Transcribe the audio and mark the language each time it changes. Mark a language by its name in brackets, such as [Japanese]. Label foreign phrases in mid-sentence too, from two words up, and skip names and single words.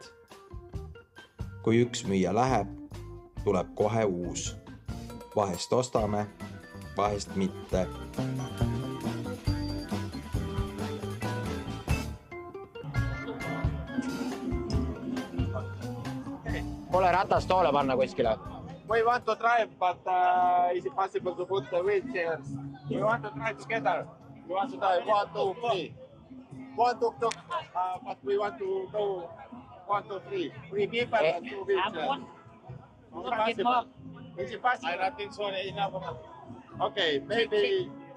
[Estonian] Kui üks müüja läheb, tuleb kohe uus. Vahest ostame, vahest mitte. Pole ratast toole panna kuskile. [English] We want to drive, but is it possible to put the wheelchairs? We want to drive together. We want to drive 1, 2, 3. 1 tuk-tuk, but we want to go 1, 2, 3. 3 people and 2 wheelchairs. Is it possible? I don't think so. Okay, maybe...